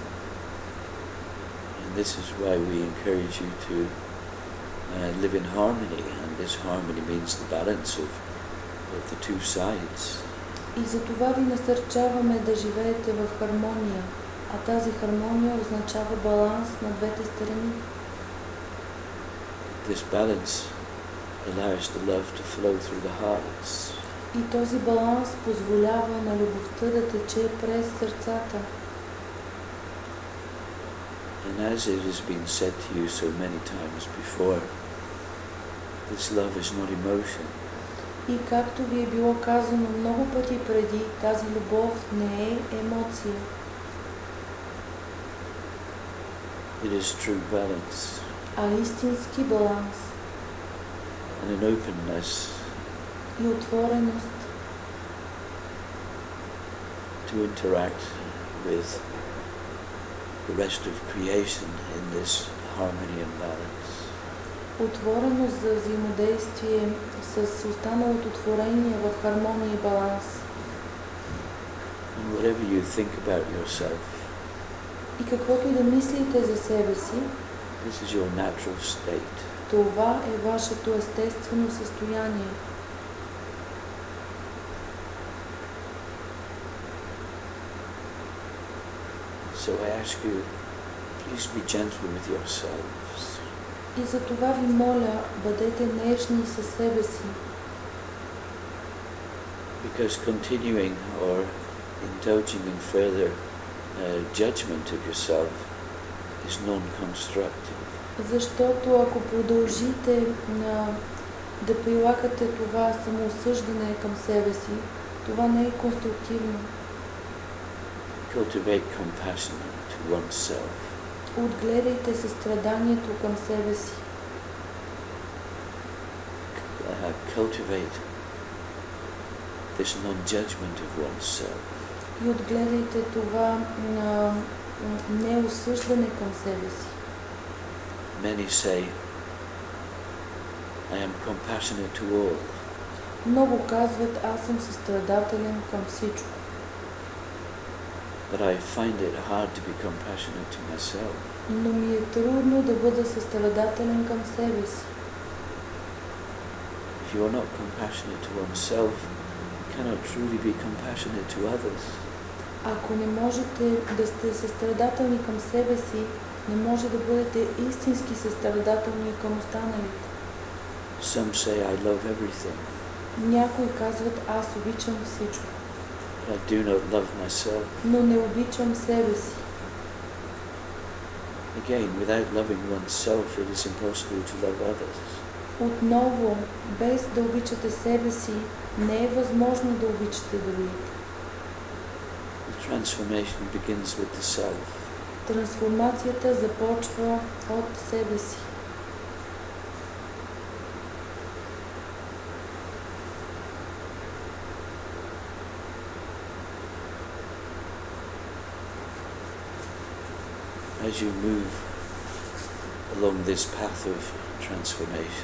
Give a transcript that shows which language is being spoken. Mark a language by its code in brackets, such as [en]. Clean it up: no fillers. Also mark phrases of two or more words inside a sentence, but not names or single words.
[en] And this is why we encourage you to live in harmony, and this harmony means the balance of the two sides. [bg] И за това ви насърчаваме да живеете в хармония, а тази хармония означава баланс на двете страни. [en] This balance allows the love to flow through the hearts. [bg] И този баланс позволява на любовта да тече през сърцата. [en] And as it has been said to you so many times before, this love is not emotion. [bg] И както ви е било казано много пъти преди, тази любов не е емоция. [en] It is true balance. [bg] А истински баланс. [en] And an openness [bg] И отвореност [en] to interact with the rest of creation in this harmony and balance. [bg] Отвореност за взаимодействие с останалото творение в хармония и баланс. [en] And whatever you think about yourself, [bg] И каквото и да мислите за себе си, [en] this is your natural state. [bg] това е вашето естествено състояние. [en] So I ask you, please be gentle with yourselves. [bg] И за това ви моля, бъдете нежни със себе си. [en] Because continuing or indulging in further judgment of yourself is non-constructive. [bg] Защото ако продължите да прилагате това самоосъждане към себе си, това не е конструктивно. [en] Cultivate compassion to oneself. [bg] Отгледайте състраданието към себе си. [en] Cultivate this non-judgment of oneself. [bg] И отгледайте това неосъждане към себе си. [en] Many say, I am compassionate to all. [bg] Много казват, аз съм състрадателен към всичко. [en] But I find it hard to be compassionate to myself. [bg] Но ми е трудно да бъда състрадателен към себе си. [en] If you are not compassionate to oneself, you cannot truly be compassionate to others. [bg] Ако не можете да сте състрадателни към себе си, не може да бъдете истински състрадателни към останалите. [en] Some say, I love everything. [bg] Някои казват, аз обичам всичко. [en] But I do not love myself. [bg] Но не обичам себе си. [en] Again, without loving oneself, it is impossible to love others. [bg] Отново, без да обичате себе си, не е възможно да обичате другите. [en] The transformation begins with the self. [bg] Трансформацията започва от себе си. [en] As you move along this path of transformation,